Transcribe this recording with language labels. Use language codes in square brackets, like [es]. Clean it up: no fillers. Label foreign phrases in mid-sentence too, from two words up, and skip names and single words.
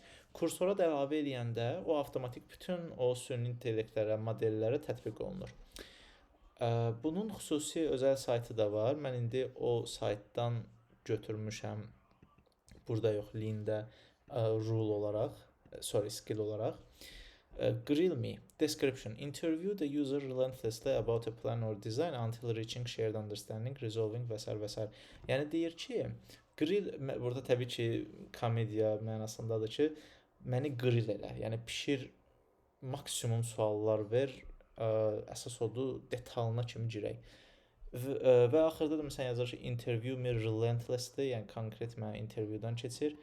[az] Kursora da əlavə edəndə o avtomatik bütün o süni intellektlərə, modellərə tətbiq olunur. Bunun xüsusi özəl saytı da var. Mən indi o saytdan götürmüşəm. Burada yox, lində rule olaraq, skill olaraq. [en] Grill Me. Description. Interview the user relentlessly about a plan or design until reaching shared understanding, resolving [az] və s. və s. Yəni deyir ki, grill burada təbii ki, komediya mənasındadır ki, məni grill elə. Yəni pişir, maksimum suallar ver, əsas odur detalına kimi girək. Və axırda da məsələn yazır ki, [en] interview me relentlessly, [az] yəni konkret mənə interviewdan keçir.